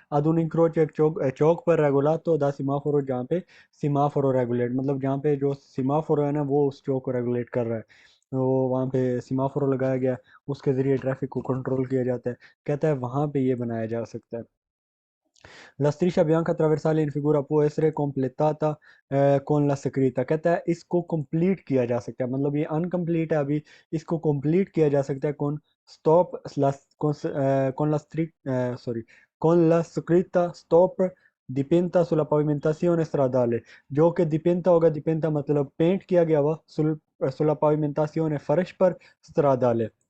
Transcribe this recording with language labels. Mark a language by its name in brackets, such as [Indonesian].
[Italian] ad un incrocio, [Hindi] एक चौक चौक पर [Italian] regolato da semaforo, [Hindi] जहाँ पे सिमाफोरो रेगुलेट, मतलब जहाँ पे जो सिमाफोरो है ना वो उस चौक को रेगुलेट कर रहा है, तो वहाँ पे सिमाफोरो लगाया गया, उसके ज़रिए ट्रैफिक को कंट्रोल किया जाता है। कहता है वहाँ पे ये बनाया जा सकता है। [Italian] La striscia bianca trasversale in figura può essere completata con la scritta। [Hindi] कहता है इसको कंप्लीट किया जा सकता है, मतलब ये अनकम्प्लीट है अभी, इसको कंप्लीट किया जा सकता है [Italian] con stop con la sorry, con la scritta stop dipinta sulla pavimentazione stradale, [Hindi] जो कि dipinta होगा, dipinta मतलब पेंट किया गया हुआ, [Italian] sulla pavimentazione [Hindi] फर्श पर stradale।